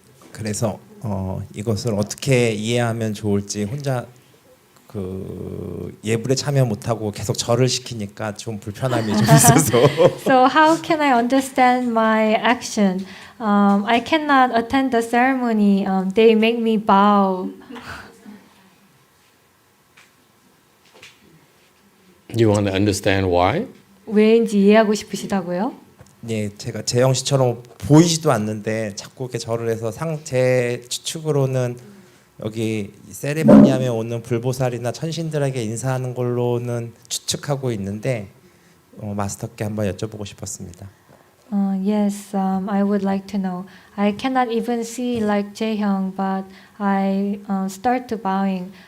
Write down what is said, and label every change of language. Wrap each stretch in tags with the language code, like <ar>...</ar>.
<ko>그래서 이것을 어떻게 이해하면 좋을지 혼자 그 예불에 참여 못하고 계속 절을 시키니까 좀 불편함이 좀 있어서.</ko> <en>So how can I understand my action? I cannot attend the ceremony. They make me bow. You want to understand why?</en> <ko>왜인지 이해하고 싶으시다고요? 예, 제가 재영 씨처럼 보이지도 않는데 자꾸 이렇게 절을 해서 제 추측으로는 여기 세레모니함에 오는 불보살이나 천신들에게 인사하는 걸로는 추측하고 있는데 마스터께 한번 여쭤보고 싶었습니다.</ko> <en>Yes, I would like to know. I cannot even see like Jaehyung, but I start to bowing.</en>